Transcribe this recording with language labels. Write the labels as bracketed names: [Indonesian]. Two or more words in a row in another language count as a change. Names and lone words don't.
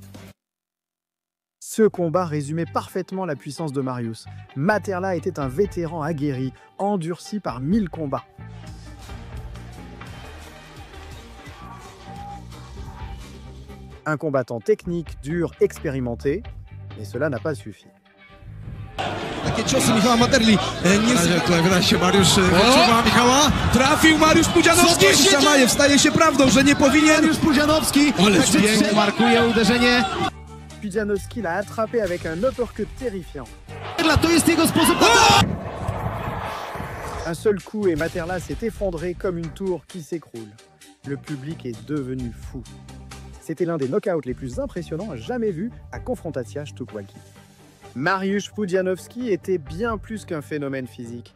[French] Ce combat résumait parfaitement la puissance de Mariusz. Materla était un vétéran aguerri, endurci par 1000 combats. Un combattant technique, dur, expérimenté, mais cela n'a pas suffi. [Polish] Takie ciosy Michała Materli. Tutaj wydaje się Mariusz wyczuwa Michała. Trafił Mariusz Pudzianowski. Szamajew staje się prawdą, że nie powinien. Mariusz Pudzianowski. Ale pięknie markuje uderzenie. [French] Pudzianowski l'a attrapé avec un uppercut terrifiant. [Polish] To jest jego sposób. [French] Un seul coup et Materla s'est effondré comme une tour qui s'écroule. Le public est devenu fou. C'était l'un des knockouts les plus impressionnants jamais vus à Confrontacja Sztuk Walki. Mariusz Pudzianowski était bien plus qu'un phénomène physique.